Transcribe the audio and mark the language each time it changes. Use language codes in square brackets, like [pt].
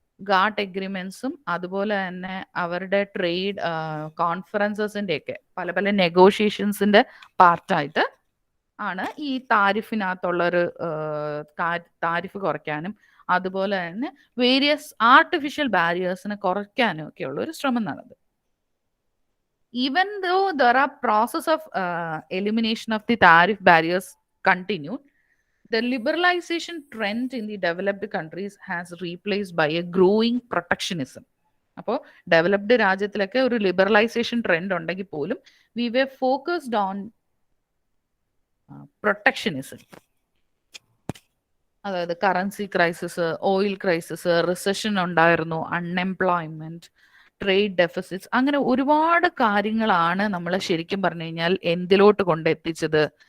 [ml] ഗാട്ട് എഗ്രിമെന്റ്സും അതുപോലെ തന്നെ അവരുടെ ട്രേഡ് കോൺഫറൻസസിന്റെ ഒക്കെ പല പല നെഗോഷിയേഷൻസിന്റെ പാർട്ടായിട്ട് ആണ് ഈ താരിഫിനകത്തുള്ളൊരു താരിഫ് കുറയ്ക്കാനും അതുപോലെ തന്നെ വേരിയസ് ആർട്ടിഫിഷ്യൽ ബാരിയേഴ്സിനെ കുറയ്ക്കാനും ഒക്കെ ഉള്ള ഒരു ശ്രമം നടന്നത്. [en] Even though there are process of elimination of the tariff barriers continued, the liberalization trend in the developed countries has replaced by a growing protectionism. [ml] അപ്പോൾ ഡെവലപ്ഡ് രാജ്യത്തിലൊക്കെ ഒരു ലിബറലൈസേഷൻ ട്രെൻഡ് ഉണ്ടെങ്കിൽ പോലും [en] We were focused on protectionism. [ml] അതായത് currency crisis, oil crisis, recession ഉണ്ടായിരുന്നു, unemployment, trade deficits, അങ്ങനെ ഒരുപാട് കാര്യങ്ങളാണ് നമ്മൾ ശരിക്കും പറഞ്ഞു കഴിഞ്ഞാൽ എന്തിലോട്ട് കൊണ്ടെത്തിച്ചത്?